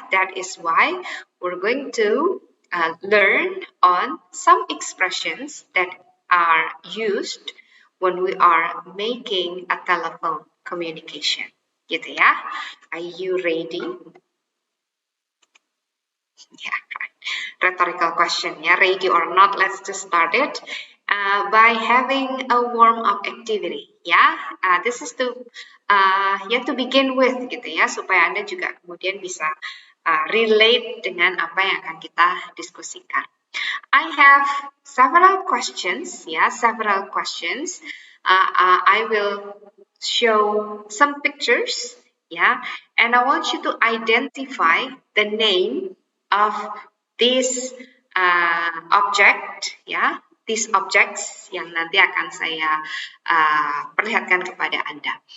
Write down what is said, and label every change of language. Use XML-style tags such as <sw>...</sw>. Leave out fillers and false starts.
<en>That is why we're going to learn on some expressions that are used when we are making a telephone communication</en> <id>gitu ya.</id> <en>Are you ready? Yeah, rhetorical question ya, ready or not, let's just start it by having a warm-up activity ya. This is to to begin with</en> <id>gitu ya, supaya Anda juga kemudian bisa relate dengan apa yang akan kita diskusikan.</id> <en>I have several questions ya, several questions. I will show some pictures ya, and I want you to identify the name of this object ya, these objects</en> <id>yang nanti akan saya perlihatkan kepada Anda.</id>